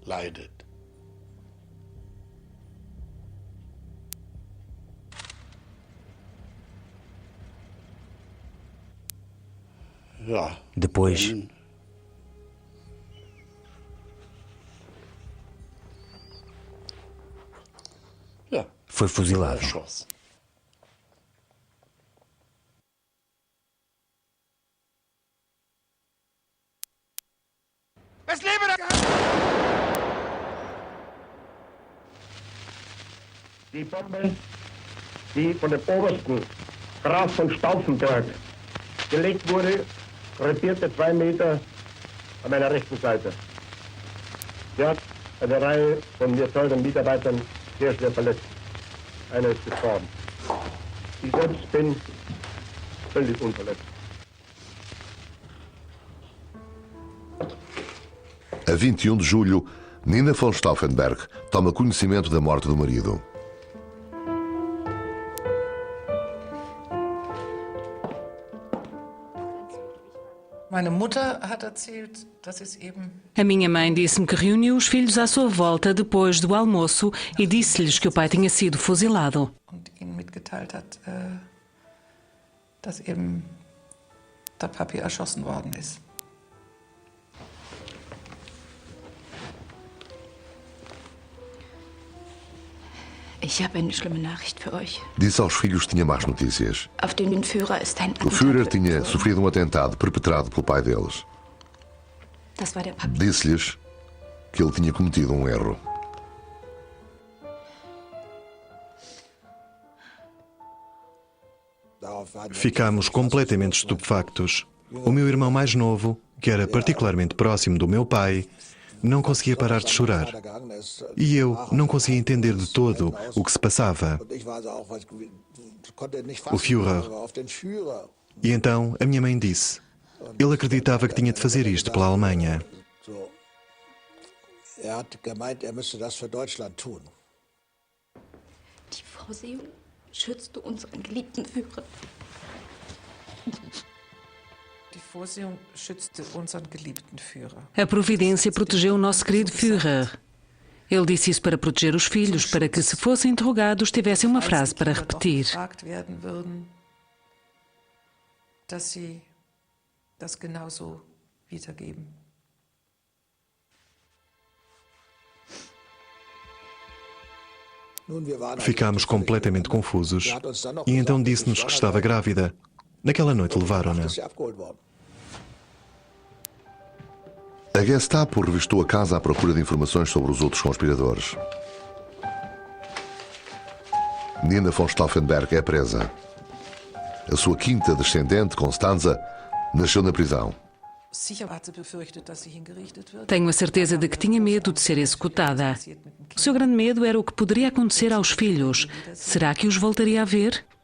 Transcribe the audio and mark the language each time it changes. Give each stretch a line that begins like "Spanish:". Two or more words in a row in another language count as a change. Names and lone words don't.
Portuguese: Depois, foi fuzilado.
German: Die Bombe, die von dem Obersten Graf von Stauffenberg gelegt wurde, krepierte 2 Meter an meiner rechten Seite. Sie hat eine Reihe von mir teuren Mitarbeitern sehr schwer verletzt. Einer ist gestorben. Ich selbst bin völlig unverletzt.
Portuguese: A 21 de julho, Nina von Stauffenberg toma conhecimento da morte do marido. A minha mãe disse-me que reuniu os filhos à sua volta depois do almoço e disse-lhes que o pai tinha sido fuzilado.
German: Ich habe eine schlimme Nachricht für euch.
Portuguese: Disse aos filhos que tinha más notícias.
German: Auf den Führer ist ein
Portuguese: O Führer tinha sofrido um atentado perpetrado pelo pai deles.
German: Das war der Papa.
Portuguese: Disse-lhes que ele tinha cometido um erro. Ficámos completamente estupefactos. O meu irmão mais novo, que era particularmente próximo do meu pai, não conseguia parar de chorar. E eu não conseguia entender de todo o que se passava. O Führer. E então a minha mãe disse: ele acreditava que tinha de fazer isto pela Alemanha.
German: Die Vorsehung schützte unseren geliebten Führer.
Portuguese: A providência protegeu o nosso querido Führer. Ele disse isso para proteger os filhos, para que, se fossem interrogados, tivessem uma frase para repetir. Ficámos completamente confusos. E então disse-nos que estava grávida. Naquela noite levaram-na. A Gestapo revistou a casa à procura de informações sobre os outros conspiradores. Nina von Stauffenberg é presa. A sua quinta descendente, Constanza, nasceu na prisão. Tenho a certeza de que tinha medo de ser executada. O seu grande medo era o que poderia acontecer aos filhos. Será que os voltaria a ver?